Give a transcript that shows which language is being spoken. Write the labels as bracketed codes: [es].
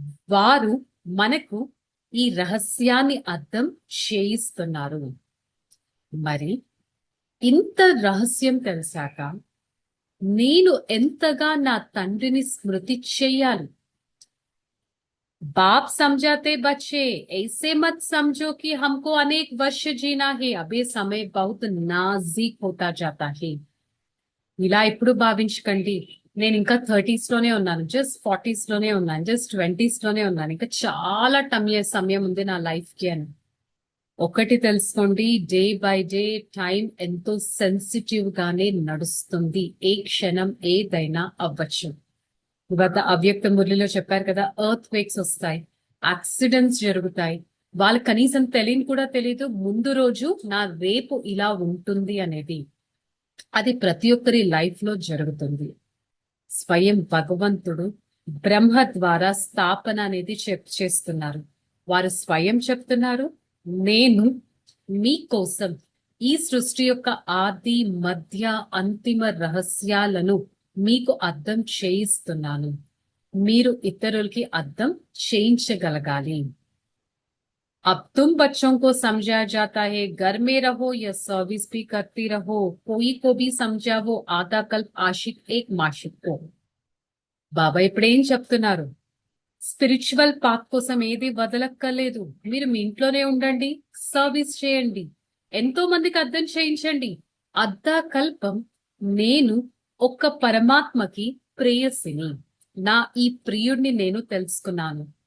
[te] వారు మనకు ఈ రహస్యాన్ని అర్థం చేయిస్తున్నారు. మరి ఇంత రహస్యం తెలిసాక నేను ఎంతగా నా తండ్రిని స్మృతి చెయ్యాలి? [hi] बाप समझाते बच्चे ऐसे मत समझो कि हमको अनेक वर्ष जीना है, अब ये समय बहुत नाजुक होता जाता है. [te] ఇలా ఎప్పుడు భావించకండి నేను ఇంకా 30s లోనే ఉన్నాను, జస్ట్ 40s లోనే ఉన్నాను, జస్ట్ 20s లోనే ఉన్నాను, ఇంకా చాలా సమయం ఉంది నా లైఫ్ కి అని. ఒకటి తెలుసుకోండి, డే బై డే టైం ఎంతో సెన్సిటివ్ గానే నడుస్తుంది. ఏ క్షణం ఏదైనా అవ్వచ్చు. ఇవాళ అవ్యక్త మురళిలో చెప్పారు కదా, ఎర్త్ క్వేక్స్ వస్తాయి, యాక్సిడెంట్స్ జరుగుతాయి. వాళ్ళకి కనీసం తెలియని కూడా తెలియదు ముందు రోజు నా రేపు ఇలా ఉంటుంది అనేది. అది ప్రతి ఒక్కరి లైఫ్ లో జరుగుతుంది. స్వయం భగవంతుడు బ్రహ్మ ద్వారా స్థాపన అనేది చేస్తున్నారు. వారు స్వయం చెప్తున్నారు, నేను మీకోసం ఈ సృష్టి యొక్క ఆది మధ్య అంతిమ రహస్యాలను మీకు అర్థం చేయిస్తున్నాను. మీరు ఇతరులకి అర్థం చేయించగలగాలి. [hi] अब तुम बच्चों को समझाया जाता है, घर में रहो या सर्विस भी करती रहो, कोई को भी समझावो, आधा कल्प आशिक एक माशिक को. [te] బాబా ఇప్పుడు ఏం చెప్తున్నారు? స్పిరిచువల్ పాత్ కోసం ఏది వదలక్కర్లేదు. మీరు మీ ఇంట్లోనే ఉండండి, సర్వీస్ చేయండి, ఎంతో మందికి అర్థం చేయించండి. అర్ధ కల్పం నేను ఒక్క పరమాత్మకి ప్రేయసిని, నా ఈ ప్రియుడిని నేను తెలుసుకున్నాను.